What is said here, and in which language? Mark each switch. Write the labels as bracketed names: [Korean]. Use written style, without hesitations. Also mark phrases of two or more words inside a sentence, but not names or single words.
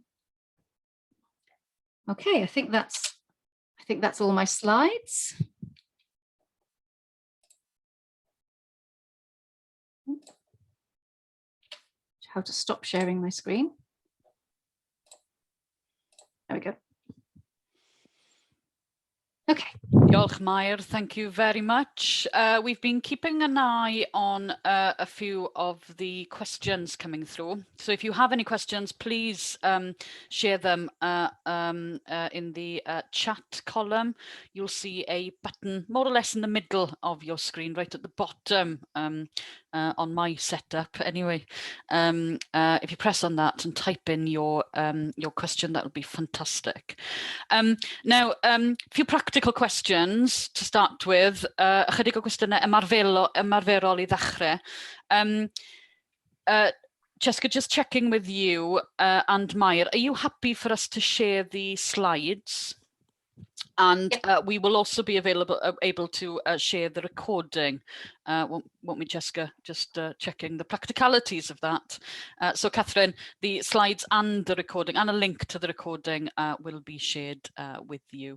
[English] Okay, I think that's all my slides. How to stop sharing my screen. There we go. Okay. [Welsh] Diolch, Mair. [English] Thank you very much. We've been keeping an eye on a few of the questions coming through. So if you have any questions, please share them in the chat column. You'll see a button more or less in the middle of your screen, right at the bottom. On my setup anyway. If you press on that and type in your question, that would be fantastic. Now, a few practical questions to start with. [Welsh] Ychydig o gwestiynau ymarferol I ddechrau. [English] Jessica, just checking with you and Mair, are you happy for us to share the slides? And we will also be able to share the recording. Won't we, Jessica? Just checking the practicalities of that. So, Catherine, the slides and the recording and a link to the recording will be shared with you.